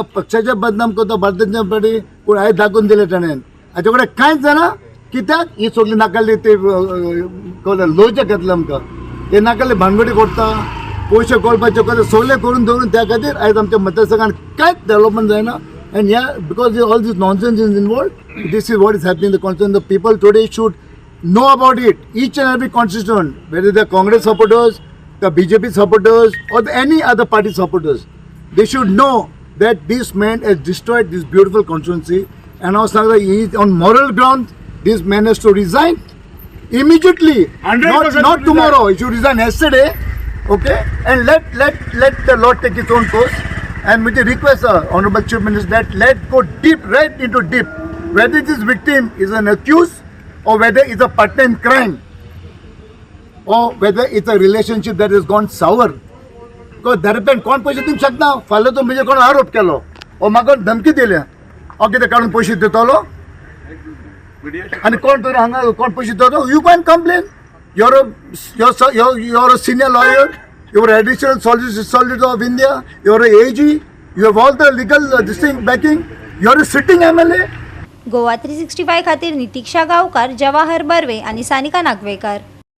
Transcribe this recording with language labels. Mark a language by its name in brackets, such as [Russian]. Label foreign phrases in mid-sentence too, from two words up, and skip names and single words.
[Konkani] पक्षाचे बदनाम करता भारतीय जनता पार्टी. पूण आयज दाखोवन दिलें ताणें हाचे कडेन कांयच जाणा. कित्याक ही सगळी नाकाल्ली ते लोचें घेतलें आमकां. ते नाकाल्ले भानगडी करता पयशे कोळपाचे करता सगळें करून दवरून त्या खातीर आयज आमच्या मतदारसंघात कांयच डेव्हलपमेंट जायना. [English] एंड ह्या because all this nonsense is involved this is what is happening the constitution. the people today should know about it, each and every constituent, whether they're Congress supporters, the BJP supporters, or any other party supporters. They should know that this man has destroyed this beautiful constituency, and also he is on moral ground. This man has to resign immediately, 100% not tomorrow. He should resign yesterday, okay? And let the Lord take its own course. And with the request, Honorable Chief Minister, that let go deep, right into deep, whether this victim is an accused or whether it's a partner in crime or whether it's a relationship that has gone sour. [Konkani] Because दरम्यान कोण पैसे दिवंक शकना. फाल्यां तो म्हणजे कोण आरोप केलो ओ म्हाका धमकी दिल्या हांव कितें काडून पयशे दितलो आनी कोण तरी हांगा कोण पयशे दितलो. [English] You can complain. You're a senior lawyer, you're Additional Solicitor of India, you're a AG, you have all the legal this thing backing. You're a sitting MLA. [Konkani] गोवा 365 खातीर नितीक्षा गांवकार, जवाहर बर्वे आनी सानिका नागवेकर.